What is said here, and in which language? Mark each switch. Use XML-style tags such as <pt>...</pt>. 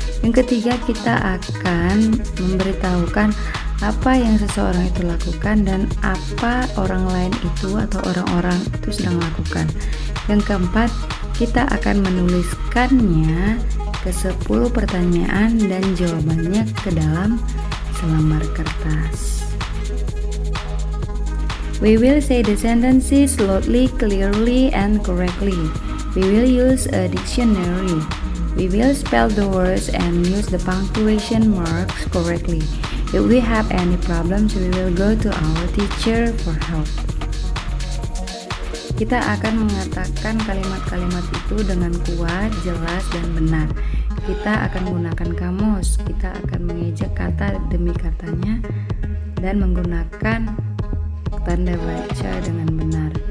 <id>Yang ketiga, kita akan memberitahukan apa yang seseorang itu lakukan dan apa orang lain itu atau orang-orang itu sedang lakukan. Yang keempat, kita akan menuliskannya ke 10 pertanyaan dan jawabannya ke dalam selembar kertas.</id> <en>We will say the sentences slowly, clearly, and correctly. We will use a dictionary. We will spell the words and use the punctuation marks correctly. If we have any problems, we will go to our teacher for help.</en> <id>Kita akan mengatakan kalimat-kalimat itu dengan kuat, jelas, dan benar. Kita akan menggunakan kamus. Kita akan mengejek kata demi katanya dan menggunakan tanda baca dengan benar.</id>